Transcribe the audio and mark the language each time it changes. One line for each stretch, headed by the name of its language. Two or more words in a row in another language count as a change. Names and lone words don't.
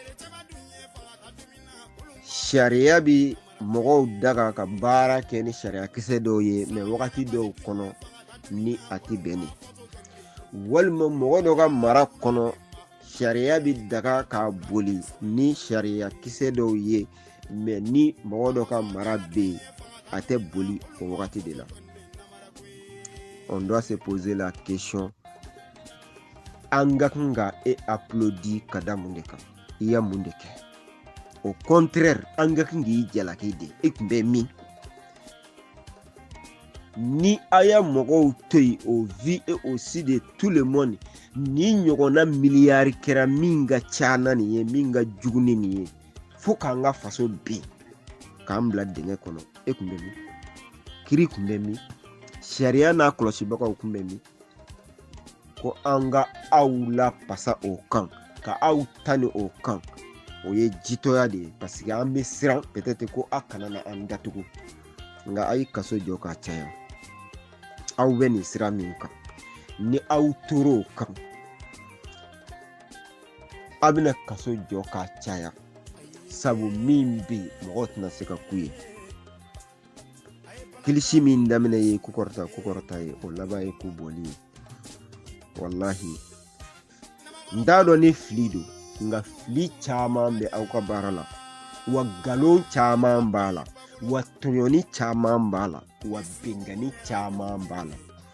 Bambara: sariya bi mɔgɔw daga ka baara kɛ ni sariya kisɛ dɔw ye mais wagati dɔw kɔnɔ ni a ti bɛn walima mɔgɔ dɔ ka mara kɔnɔ sariya bi daga ka boli ni sariya kisɛ dɔw ye mais ni mɔgɔ dɔ ka mara bɛ a tɛ boli o wagati de la
French: on doit se poser la question
Bambara: an ka kan ka e applaudi ka da mun de kan i ya mun de kɛ
French: au contraire
Bambara: an ka kan k'i jalaki de i kun bɛ min ni a ya mɔgɔw to yen
French: au vu et au su de tout le monde
Bambara: ni ɲɔgɔnna miliyari kɛra min ka ca na nin ye min ka jugu ni nin ye fo k'an ka faso bin k'an bila dingɛ kɔnɔ e kun bɛ min kiri kun bɛ min sariya n'a kɔlɔsibagaw kun bɛ min ko an ka aw la pasa o kan ka aw tani o kan o ye jitɔya de ye
French: parce que
Bambara: an bɛ siran peut-être ko a kana na an datugu nka a ye kaso jɔ ka caya aw bɛ nin sira min kan ni aw tor'o kan a bɛna kaso jɔ ka caya sabu min bɛ mɔgɔw tɛna se ka ku ye kilisi min daminɛ ye kukɔrɔta ye o laban ye ku bɔli ye wallahi n t'a dɔn ni fili don nka fili caman bɛ aw ka baara la wa nkalon caman b'a la wa tɔɲɔni caman b'a la wa bengani caman b'a la